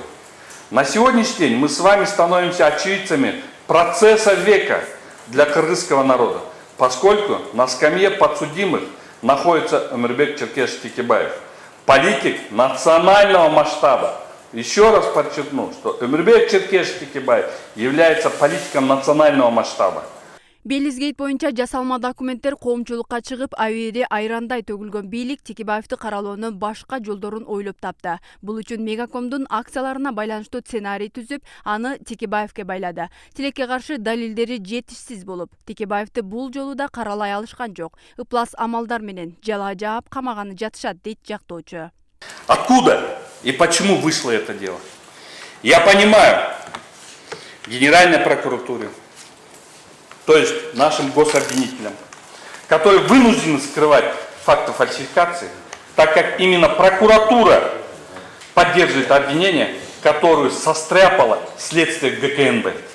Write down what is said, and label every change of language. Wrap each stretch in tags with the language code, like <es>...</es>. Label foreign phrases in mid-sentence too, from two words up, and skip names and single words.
<ru>На сегодняшний день мы с вами становимся очевидцами процесса века для кыргызского народа, поскольку на скамье подсудимых находится Эмирбек Черкешевич Текебаев, политик национального масштаба. Еще раз подчеркну, что Эмирбек Черкешевич Текебаев является политиком национального масштаба.</ru> <ky>Белизгейт боюнча жасалма документтер коомчулукка чыгып, абийири айрандай төгүлгөн бийлик Текебаевди каралоонун башка жолдорун ойлоп тапты. Бул үчүн Мегакомдун акцияларына байланыштуу сценарий түзүп, аны Текебаевке байлады. Тилекке каршы далилдери жетишсиз болуп, Текебаевди бул жолу да каралай алышкан жок. Ыплас амалдар менен жала жаап камаганы жатышат, дейт жактоочу.</ky> <ru>Откуда и почему вышло это дело? Я понимаю, Генеральной прокуратуре, то есть нашим гособвинителям, которые вынуждены скрывать факты фальсификации, так как именно прокуратура поддерживает обвинение, которое состряпало следствие ГКНБ.</ru>